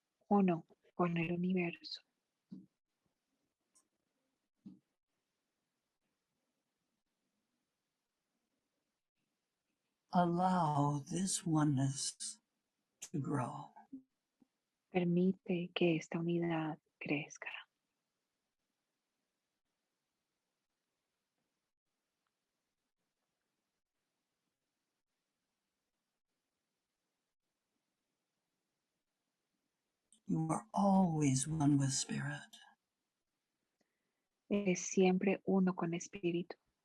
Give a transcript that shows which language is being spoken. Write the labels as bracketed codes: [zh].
[es] Uno con el universo. [en] Allow this oneness to grow. [es] Permite que esta unidad crezca. [en] You are always one with Spirit. [es] Es siempre uno con espíritu.